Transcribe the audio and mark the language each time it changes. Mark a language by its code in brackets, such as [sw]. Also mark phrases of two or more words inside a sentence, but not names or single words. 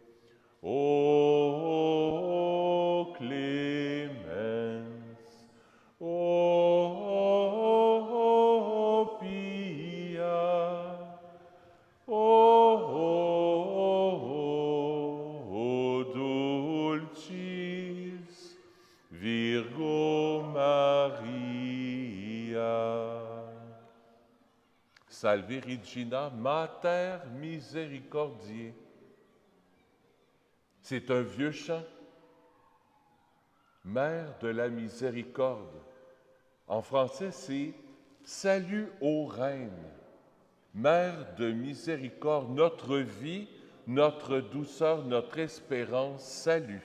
[la] O clemens, o pia, o dulcis Virgo Maria. Salve Regina, Mater misericordiae. [fr] C'est un vieux chant. Mère de la miséricorde. En français, c'est « Salut ô Reine, Mère de miséricorde, notre vie, notre douceur, notre espérance, salut.